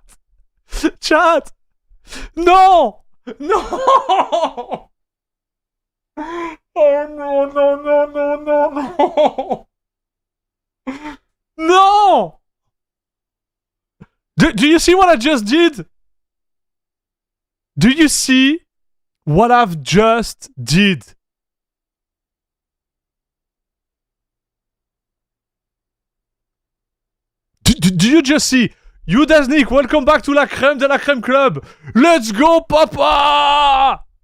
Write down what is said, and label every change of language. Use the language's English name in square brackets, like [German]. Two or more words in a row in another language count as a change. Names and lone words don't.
[English] Chat! No! No! Oh no, no, no, no, no, no! No! Do you see what I just did? Do you see what I've just did? Do you just see? You Dasnik, welcome back to La Crème de la Crème Club. Let's go, papa!